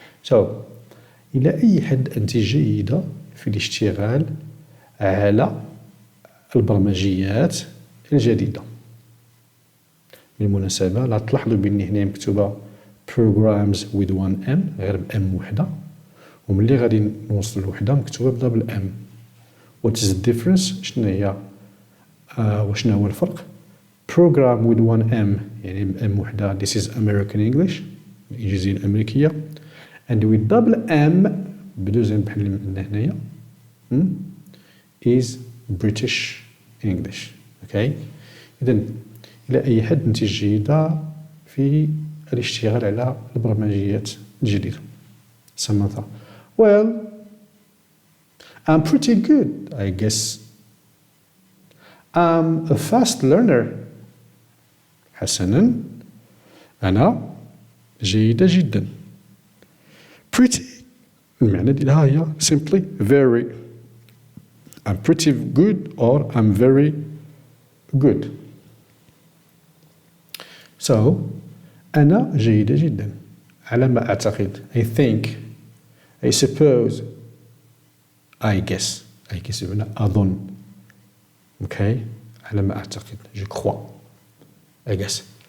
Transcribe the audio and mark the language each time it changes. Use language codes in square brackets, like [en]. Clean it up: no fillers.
[ar] so إلى أي حد أنت جيدة في الاشتغال على البرمجيات الجديدة. بالمناسبة لا تلاحظوا بأن هنا مكتوبة programs with one M غير بأم وحدة، وملي غادي نوصل الوحدة مكتوبة بدا بالأم. [en] what is the difference؟ [ar] شنو هي وشنو هو الفرق؟ [en] program with one M [ar] يعني بأم وحدة [en] this is American English [ar] الإنجليزية الأمريكية and with double M بدوزين بحال اللي عندنا هنايا [en] is British English. [ar] okay إذن إلى أي حد أنت جيدة في الاشتغال على البرمجيات الجديدة. [en] Samantha: Well, I'm pretty good, I guess. I'm a fast learner. [ar] حسنا أنا جيدة جدا. Pretty المعنى ديالها هي [en] simply very. I'm pretty good or I'm very good. [ar] so أنا جيدة جدا على ما أعتقد [en] I think I suppose I guess [ar] بمعنى أظن okay على ما أعتقد [fr] je crois [ar] I guess.